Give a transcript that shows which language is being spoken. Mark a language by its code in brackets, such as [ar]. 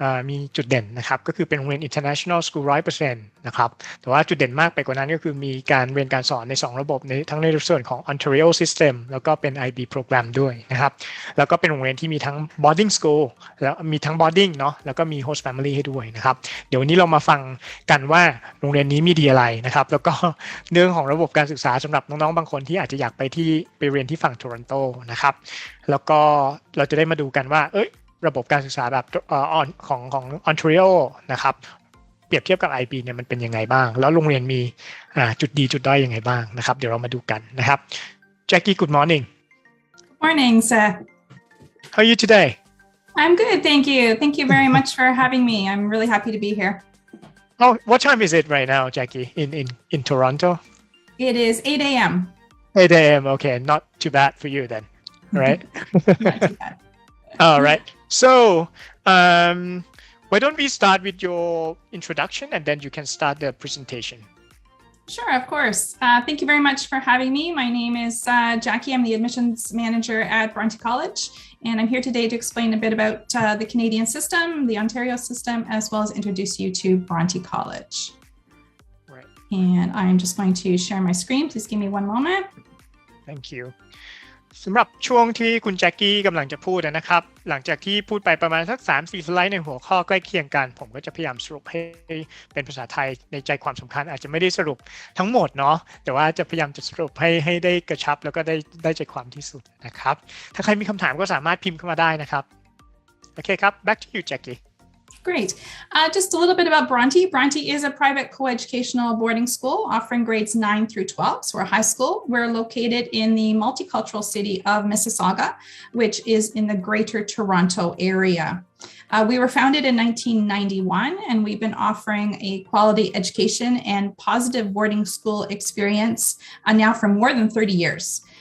[th] มีจุดเด่นนะครับก็คือเป็นโรงเรียน International School 100% นะครับแต่ว่าจุดเด่นมากไปกว่านั้นก็คือมีการเรียนการสอนใน2ระบบทั้งในส่วนของ Ontario System แล้วก็เป็น IB Program ด้วยนะครับแล้วก็เป็นโรงเรียนที่มีทั้ง Boarding School แล้วมีทั้ง Boarding เนาะแล้วก็มี Host Family ให้ด้วยนะครับเดี๋ยววันนี้เรามาฟังกันว่าโรงเรียนนี้มีดีอะไรนะครับแล้วก็เรื่องของระบบการศึกษาสำหรับน้องๆบางคนที่อาจจะอยากไปเรียนที่ฝั่งโตรอนโตนะครับแล้วก็เราจะได้มาดูกันว่า ระบบการศึกษาแบบของ Ontario นะครับเปรียบเทียบกับ IB เนี่ยมันเป็นยังไงบ้างแล้วโรงเรียนมีจุดดีจุดด้อยยังไงบ้างนะครับเดี๋ยวเรามาดูกันนะครับ [en] Jackie good morning Morning sir How are you today I'm good thank you very much for having me I'm really happy to be here Oh what time is it right now Jackie in Toronto It is 8 a.m. 8 a.m. Okay not too bad for you then right Not too bad All right so why don't we start with your introduction and then you can start the presentation. Sure, of course. Thank you very much for having me. My name is Jackie. I'm the admissions manager at Bronte College, and I'm here today to explain a bit about the Canadian system, the Ontario system, as well as introduce you to Bronte College. Right. And I'm just going to share my screen. Please give me one moment. Thank you. [th] สำหรับช่วงที่คุณแจ็คกี้กำลังจะพูดนะครับหลังจากที่พูดไปประมาณสัก 3-4 สไลด์ในหัวข้อใกล้เคียงกันผมก็จะพยายามสรุปให้เป็นภาษาไทยในใจความสำคัญอาจจะไม่ได้สรุปทั้งหมดเนาะแต่ว่าจะพยายามจะสรุปให้ได้กระชับแล้วก็ได้ใจความที่สุดนะครับถ้าใครมีคำถามก็สามารถพิมพ์เข้ามาได้นะครับโอเคครับ [en] back to you Jackie Great. Just a little bit about Bronte. Bronte is a private coeducational boarding school offering grades 9 through 12. So we're a high school. We're located in the multicultural city of Mississauga, which is in the Greater Toronto area. We were founded in 1991, and we've been offering a quality education and positive boarding school experience now for more than 30 years.